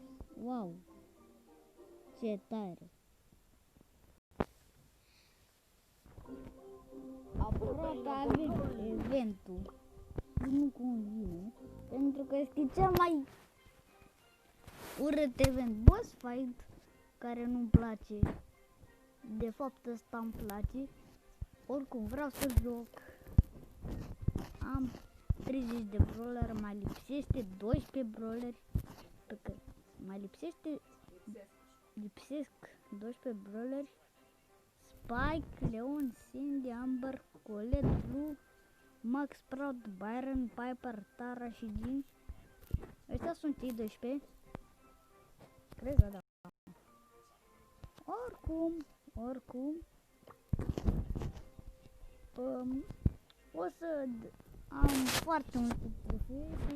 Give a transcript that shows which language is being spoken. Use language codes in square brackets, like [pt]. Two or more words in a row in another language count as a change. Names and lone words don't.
[ro] Wow, ce tare. Aproape avem eventul. Nu convine, pentru că este cel mai urât event, [en] boss fight, [ro] care nu-mi place. De fapt ăsta îmi place. Oricum vreau să joc. Am 30 de brawler, mai lipsește 12 brawleri. Mai lipsesc 12 brawleri. Spike, Leon, Sandy, Amber, Colette, Blue, Max, Sprout, Byron, Piper, Tara și Jean. Ăștia sunt cei 12. Cred că da. Oricum. O să am foarte multe trofee.